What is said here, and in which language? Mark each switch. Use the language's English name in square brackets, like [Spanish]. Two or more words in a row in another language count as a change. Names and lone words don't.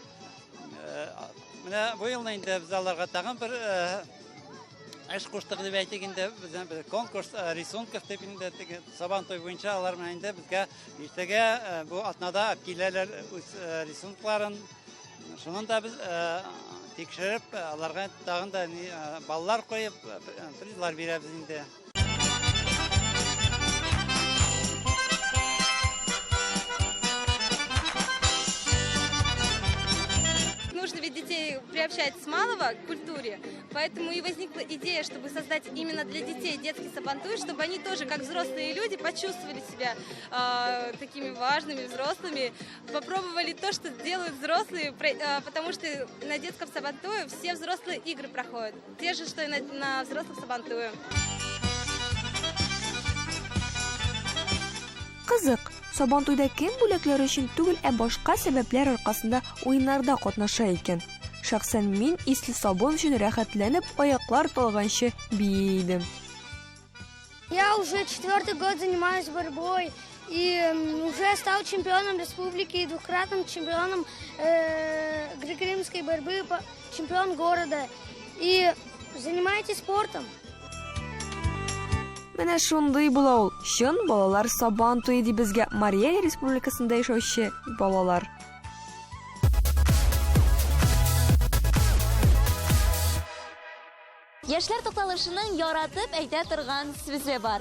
[Tatar] Менә бу елны инде без аларга тагын бер эш куштык дип әйтик инде, безнең [Russian] конкурс рисунков [Tatar] дип инде Сабантуй буенча алар менән инде безгә иртәгә бу атнада киләләр үз рисункларын. Шуның да без тикшереп, аларга тагын да баллар коеп, призлар бирәбез инде. [Russian] Нужно ведь детей приобщать с малого к культуре, поэтому и возникла идея, чтобы создать именно для детей детский сабантуй, чтобы они тоже, как взрослые люди, почувствовали себя такими важными, взрослыми, попробовали то, что делают взрослые, потому что на детском сабантуе все взрослые игры проходят, те же, что и на взрослых сабантуе. [Tatar] Кызык, Сабантуйда кем бүләкләре өчен түгел, башка сәбәпләр аркасында уеннарда катнаша икән. Шәхсән мин исле сабын өчен рәхәтләнеп, аяклар талганчы бийдем. [Russian] Я уже 4-й год занимаюсь борьбой и уже стал чемпионом республики и двукратным чемпионом греко-римской борьбы, чемпион города. И занимайтесь спортом. [Tatar] Менә шундый була ул. Чын балалар Сабантуй ди безгә Мария Республикасында яшәүче балалар. Яшьләр тукталышының яратып әйтә торган сүзе бар.